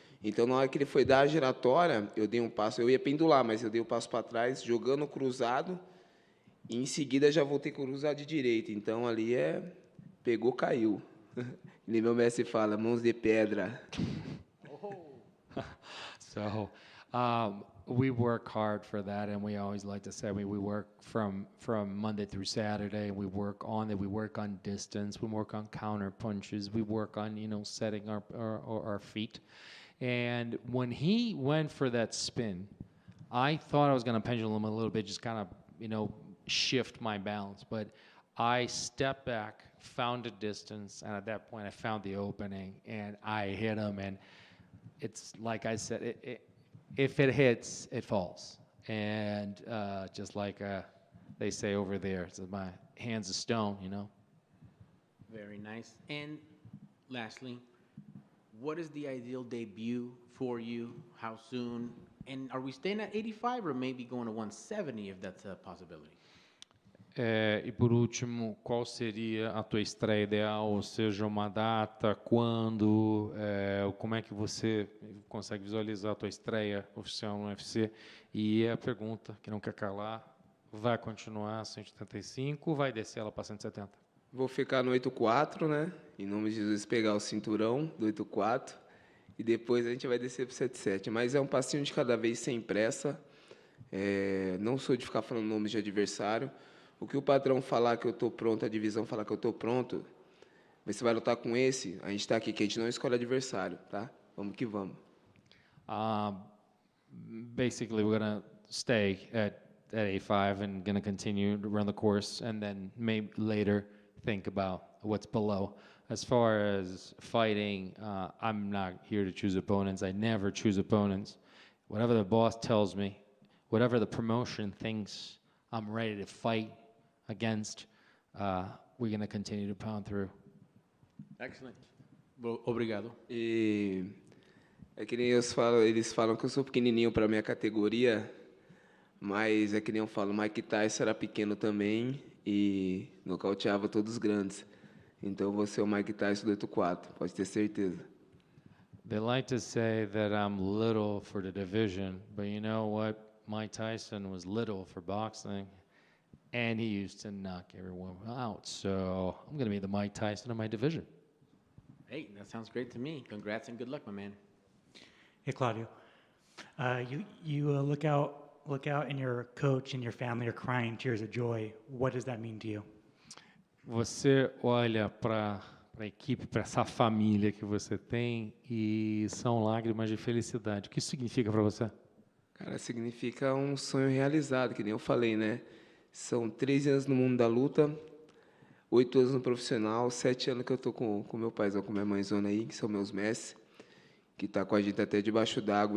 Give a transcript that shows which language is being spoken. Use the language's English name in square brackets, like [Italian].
[Portuguese] Então, na hora que ele foi dar a giratória, eu dei um passo. Eu ia pendular, mas eu dei um passo para trás, jogando cruzado. E em seguida já voltei cruzado de direita. Então, ali pegou, caiu. E meu mestre fala, mãos de pedra. [English] So, we work hard for that, and we always like to say, we work from Monday through Saturday. We work on it. We work on distance. We work on counter punches. We work on, setting our feet. And when he went for that spin, I thought I was going to pendulum a little bit, just kind of, shift my balance. But I stepped back, found a distance, and at that point I found the opening, and I hit him. And it's like I said, if it hits, it falls. And just like they say over there, so my hand's of stone, Very nice. And lastly, what is the ideal debut for you? How soon? And are we staying at 85 or maybe going to 170 if that's a possibility? [Portuguese] E por último, qual seria a tua estreia ideal? Ou seja, uma data, quando, como é que você consegue visualizar a tua estreia oficial no UFC? E a pergunta, que não quer calar, vai continuar 175 ou vai descer ela para 170? Vou ficar no 8-4, né? Em nome de Jesus, pegar o cinturão do 8-4 e depois a gente vai descer para o 7-7. Mas é um passinho de cada vez, sem pressa. Não sou de ficar falando nomes de adversário. O que o patrão falar que eu estou pronto, a divisão falar que eu estou pronto, você vai lutar com esse, a gente está aqui, que a gente não escolhe adversário, tá? Vamos que vamos. [English] Basically, we're going to stay at 85 and going to continue to run the course, and then maybe later think about what's below. As far as fighting, I'm not here to choose opponents. I never choose opponents. Whatever the boss tells me, whatever the promotion thinks I'm ready to fight against, we're going to continue to pound through. Excellent. [Portuguese] Obrigado. E é que nem eles falam que eu sou pequenininho para minha categoria, mas é que nem eu falo, Mike Tyson era pequeno também e nocauteava todos os grandes. Então eu vou ser o Mike Tyson do 8-4, pode ter certeza. [English] They like to say that I'm little for the division, but you know what? Mike Tyson was little for boxing, and he used to knock everyone out. So I'm going to be the Mike Tyson of my division. Hey, that sounds great to me. Congrats and good luck, my man. Hey, Claudio. You look out, and your coach and your family are crying tears of joy. What does that mean to you? [Portuguese] Você olha para a equipe, para essa família que você tem, e são lágrimas de felicidade. O que isso significa para você? Cara, significa um sonho realizado, que nem eu falei, né? São 13 anos no mundo da luta, 8 anos no profissional, 7 anos que eu tô com meu paizão, com minha mãezona aí, que são meus mestres, que tá com a gente até debaixo d'água.